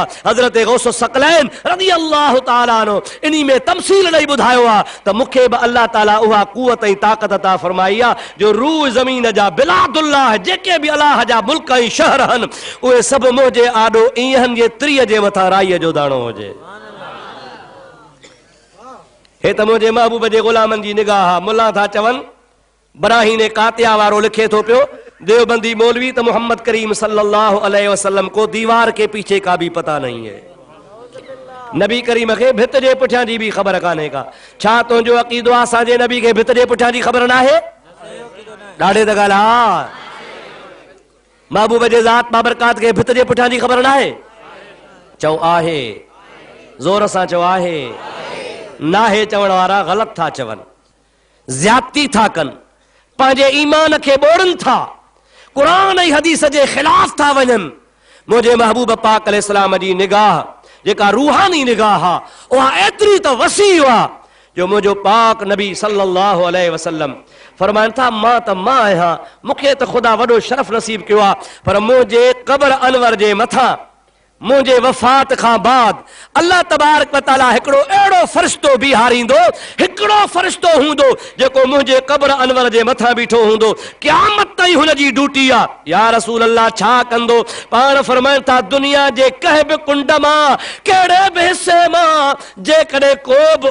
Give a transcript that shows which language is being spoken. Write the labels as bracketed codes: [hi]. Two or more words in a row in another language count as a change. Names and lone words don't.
[sd] हज़रत गौस सकलैन [ar] رضي الله تعالى عنه [sd] इन्ही में तमसील ॾेई ॿुधायो आ त मूंखे बि अल्लाह ताला उहा कुवत ऐं ताक़त अता फरमाई आ जो रूह ज़मीन जा बिलादुल्लाह जेके बि अलाह जा मुल्क ऐं शहर आहिनि उहे सभु मुंहिंजे आॾो ईअं जे त्रीअ जे मथां राईअ जो दाणो हुजे। हे त मुझे महबूब जे गुलामन जी निगाह मुल्ला था चवन बराहीन कातिया वारो लिखे तो पियो देवबंदी मौलवी तो मोहम्मद करीम [ar] صلى الله عليه وسلم [ur] کو دیوار کے پیچھے کا بھی پتا نہیں ہے. [sd] नबी करीम के भित जे पुठियां जी भी खबर काने का छा तुंहिंजो अकीदो आ असांजे नबी के भित जे पुठियां जी खबर ना है ॾाढे त ॻाल्हि हा महबूब जे ज़ात बाबरकात के भित जे पुठियां जी खबर ना है चओ आहे जोर सां चओ आहे नाहे चवण वारा गलत था चवन ज्यादती था कन पंहिंजे ईमान के बोड़न था कुरान ऐं हदीस जे खिलाफ था वञन। मुझे महबूब पाक अलैहिस्सलाम जी निगाह जेका रूहानी निगाह आ उहा एतरी त वसी आ जो मुझो पाक नबी [ar] صلى الله عليه وسلم [sd] फरमाइन था मां त मां आहियां मूंखे त खुदा वॾो शरफ नसीब कयो आ पर मुझे कब्र अनवर जे मथां मुझे वफात का बाद [ar] الله تبارك وتعالى [sd] हिकड़ो एड़ो फरिश्तो बिहारींदो हिकड़ो फरिश्तो हुंदो जेको मुझे कब्र अनवर जे मथा बीठो हुंदो क़यामत ताईं हुन जी ड्यूटी आ। [ar] يا رسول الله [sd] छा कंदो पाण फरमाइन था दुनिया जे कंहिं बि कुंड मां कहिड़े बि हिस्से मां जेकॾहिं को बि